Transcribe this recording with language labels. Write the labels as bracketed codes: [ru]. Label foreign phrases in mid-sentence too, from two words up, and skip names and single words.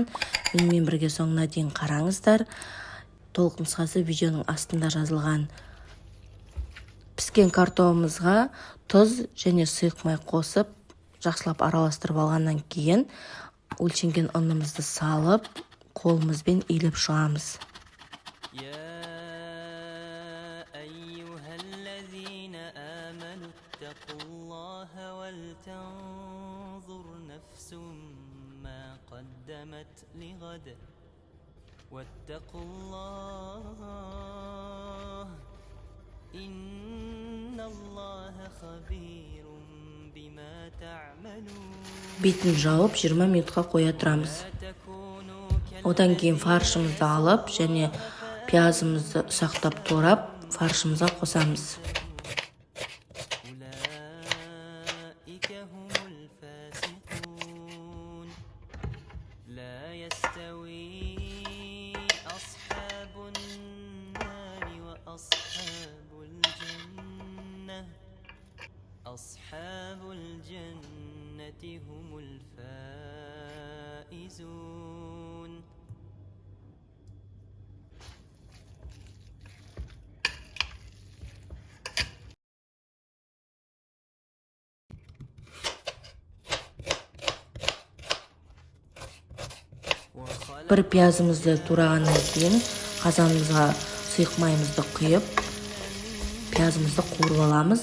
[kk] Менімен бірге соңына дейін қараңыздар. Толық нұсқасы видеоның астында жазылған. Піскен картофелімізге тұз және сұйық май қосып, жақсылап араластырып алғаннан кейін өлшенген ұнымызды салып, қолымызбен иіліп шығамыз. [ar] اتقوا الله ولتنظر نفس ما قدمت لغد واتقوا الله إن الله خبير بما تعملون. [kk] Бетін жауып 20 минутқа қоя тұрамыз. Одан кейін фаршымызды алып және пиязымызды ұсақтап турап фаршымызға қосамыз. [ar] لا يستوي أصحاب النار وأصحاب الجنة أصحاب الجنة هم الفائزون. [kk] Бір пиязымызды турағаннан кейін қазанымызға сұйық майымызды құйып, пиязымызды қуырып аламыз.